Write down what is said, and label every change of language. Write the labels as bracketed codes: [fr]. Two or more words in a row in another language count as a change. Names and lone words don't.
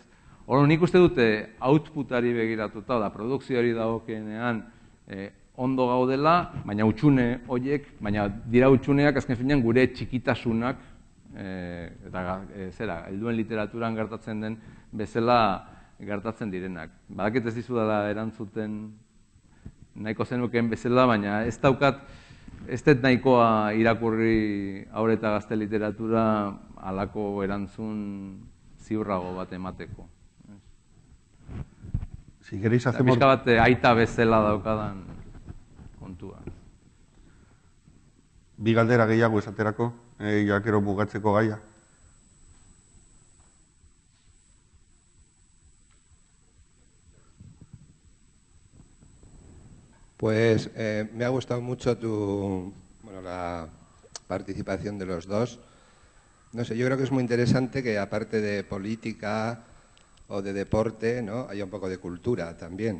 [eu] Hor, nik uste dute outputari begiratuta, da produkzioari dagokienean ondo gaudela, baina utxune horiek, baina dira utxuneak azken finean gure txikitasunak, eta helduen literaturan gertatzen den bezala gertatzen direnak. Badakit ez dizudala erantzuten nahiko zenukeen bezala, baina ez daukat, ez dut nahikoa irakurri haur eta gazte literatura halako erantzun ziurrago bat emateko. [es] Si queréis hacemos... [eu] Pizka bat aita bezala daukadan kontua. Bi galdera gehiago esaterako, jakero bugatzeko gaia. [es] Pues me ha gustado mucho la participación de los dos. No sé, yo creo que es muy interesante que aparte de política o de deporte, ¿no?, haya un poco de cultura también.